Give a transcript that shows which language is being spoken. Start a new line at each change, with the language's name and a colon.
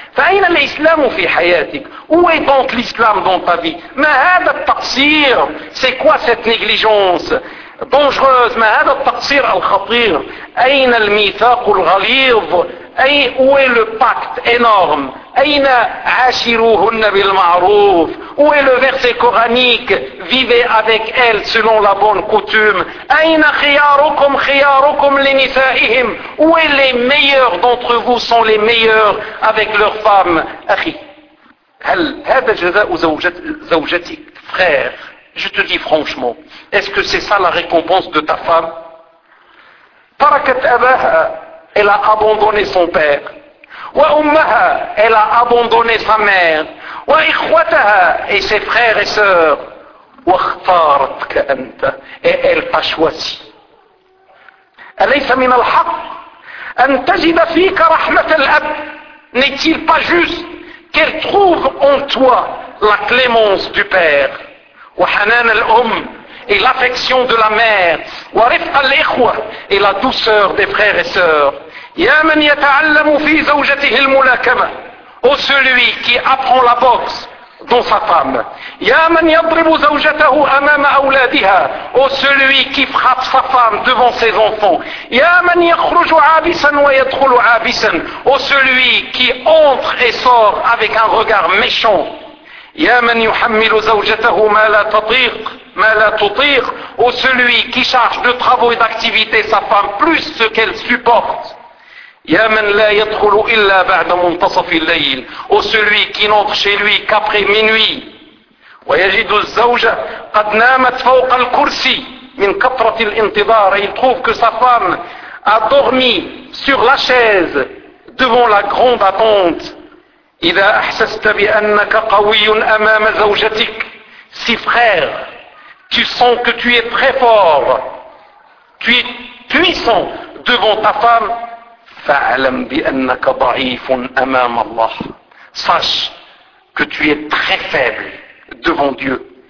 Arabic: فأين الإسلام في حياتك؟
French: Où est donc l'islam dans ta vie؟
Arabic: ما هذا التقصير؟
French: C'est quoi cette négligence dangereuse؟
Arabic: ما هذا التقصير الخطير؟ أين الميثاق الغليظ؟
French: أي où est le pacte énorme؟
Arabic: أين عاشروهن بالمعروف؟
French: Où est le verset coranique؟ Vivez avec elles selon la bonne coutume.
Arabic: أين خياركم؟ خياركم لنسائهم.
French: Où est les meilleurs d'entre vous sont les meilleurs avec leurs femmes؟
Arabic: أخي هل هذا جزاء زوجتك؟
French: Frère, je te dis franchement, est-ce que c'est ça la récompense de ta femme؟
Arabic: تركت أباها.
French: Elle a abandonné son père.
Arabic: وأمها.
French: Elle a abandonné sa mère.
Arabic: وإخوتها.
French: Et ses frères et sœurs.
Arabic: واختارتك أنت.
French: Et elle t'a choisi.
Arabic: أليس من الحق أن تجد فيك رحمة الأب.
French: N'est-il pas juste qu'elle trouve en toi la clémence du père.
Arabic: وحنان الأم.
French: Et l'affection de la mère.
Arabic: ورفق الإخوة.
French: Et la douceur des frères et sœurs.
Arabic: يا من يتعلم في زوجته الملاكمة أو
French: celui qui apprend la boxe dans sa femme.
Arabic: يا من يضرب زوجته أمام أولادها أو
French: celui qui frappe sa femme devant ses enfants.
Arabic: يا من يخرج عابسا ويدخل عابسا أو
French: celui qui entre et sort avec un regard méchant.
Arabic: يا من يحمل زوجته ما لا تطيق ما لا تطيق أو
French: celui qui charge de travaux et d'activités sa femme plus ce qu'elle supporte.
Arabic: يا من لا يدخل إلا بعد منتصف الليل أو
French: celui qui n'entre chez lui qu'après minuit
Arabic: ويجد الزوجة قد نامت فوق الكرسي من كثرة الانتظار.
French: Il trouve que sa femme a dormi sur la chaise devant la grande attente.
Arabic: إذا أحسست بأنك قوي أمام زوجتك.
French: Si frère, tu sens que tu es très fort, tu es puissant devant ta femme,
Arabic: فَعْلَمْ بِأَنَّكَ ضَعِيفٌ أَمَامَ اللَّهِ.
French: Sache que tu es très faible devant Dieu.